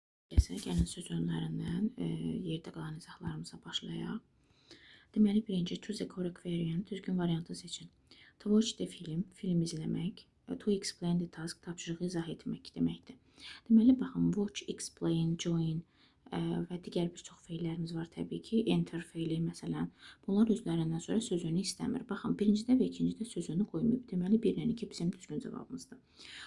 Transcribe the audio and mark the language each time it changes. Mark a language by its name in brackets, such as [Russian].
[Azerbaijani] eləsə, gəlin söz önlərindən yerdə qalan izahlarımıza başlayaq. Deməli, birinci, [English] choose a correct variant, [Azerbaijani] düzgün variantı seçin. [English] To watch the film, [Azerbaijani] film izləmək. [English] To explain the task, [Azerbaijani] tapşırığı izah etmək deməkdir. Deməli, baxın, watch, explain, join və digər bir çox feillərimiz var təbii ki. Enter feili məsələn. Bunlar özlərindən sonra sözünü istəmir. Baxın, birincidə və ikincidə sözünü qoymayıb. Deməli, 1 ilə 2 bizim düzgün cavabımızdır.